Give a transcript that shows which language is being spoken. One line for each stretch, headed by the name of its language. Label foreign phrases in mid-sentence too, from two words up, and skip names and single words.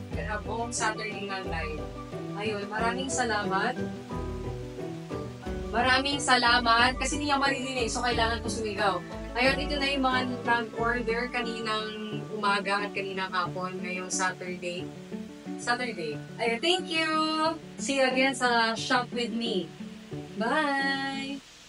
Filipino: Buong Saturday ng live. Ayun, maraming salamat. Maraming salamat kasi hindi niya maririnig, so kailangan ko sumigaw. Ayun, ito na yung mga nag-order kaninang umaga at kaninang hapon ngayong Saturday. Ayun,
English: thank you! See you again sa Shop With Me. Bye!